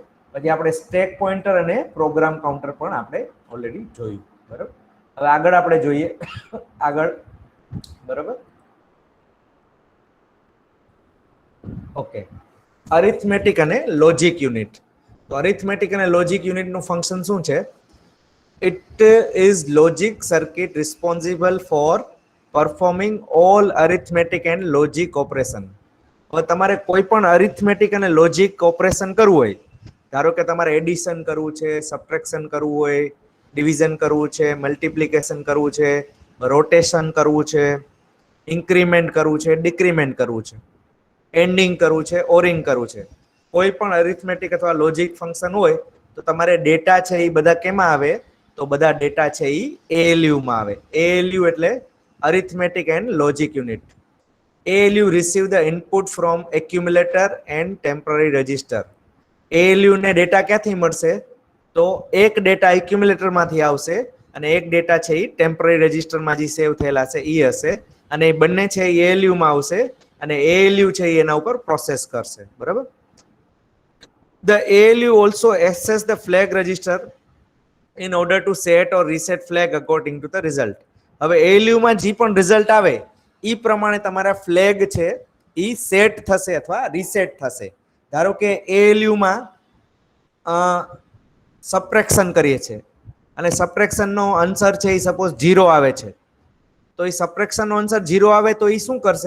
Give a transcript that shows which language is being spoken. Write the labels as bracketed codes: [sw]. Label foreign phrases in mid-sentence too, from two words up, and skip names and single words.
[gu] પછી આપણે [en] stack pointer [gu] અને [en] program counter [gu] પણ આપણે ઓલરેડી જોયું, બરાબર. હવે આગળ આપણે જોઈએ આગળ, બરાબર. ઓકે, અરિથમેટિક અને [en] logic unit. [gu] તો અરિથમેટિક અને લોજિક યુનિટનું ફંક્શન શું છે? [en] It is logic circuit responsible for performing all arithmetic and logic operation. [gu] હવે તમારે કોઈ પણ અરિથમેટિક અને [en] logic operation [gu] કરવું હોય, ધારો કે તમારે એડિશન કરવું છે, સબટ્રેક્શન કરવું હોય, ડિવિઝન કરવું છે, મલ્ટિપ્લિકેશન કરવું છે, રોટેશન કરવું છે, ઇન્ક્રીમેન્ટ કરવું છે, ડિક્રીમેન્ટ કરવું છે, એન્ડિંગ કરવું છે, ઓરિંગ કરવું છે. કોઈ પણ અરિથમેટિક અથવા [en] logic function [gu] હોય તો તમારે ડેટા છે એ બધા કેમાં આવે? તો બધા ડેટા છે એ ALU માં આવે. ALU એટલે [en] arithmetic and logic unit. ALU receive the input from accumulator and temporary register. [gu] ALU ને ડેટા ક્યાંથી મળશે? તો એક ડેટા એક્યુમ્યુલેટર માંથી આવશે અને એક ડેટા છે એ ટેમ્પરરી રજિસ્ટરમાં જે સેવ થયેલા છે એ હશે, અને એ બંને છે એ ALU માં આવશે અને ALU છે એ એના ઉપર પ્રોસેસ કરશે, બરાબર. [en] The ALU also access the flag register in order to set or reset flag according to the result. [gu] હવે ALU માં જે પણ રિઝલ્ટ આવે એ પ્રમાણે તમારા ફ્લેગ છે એ સેટ થશે અથવા રીસેટ થશે. ધારો કે ALU માં સબટ્રેક્શન કરીએ છીએ અને સબટ્રેક્શનનો આન્સર છે એ સપોઝ 0 આવે છે, તો એ સબટ્રેક્શનનો આન્સર 0 આવે તો એ શું કરશે?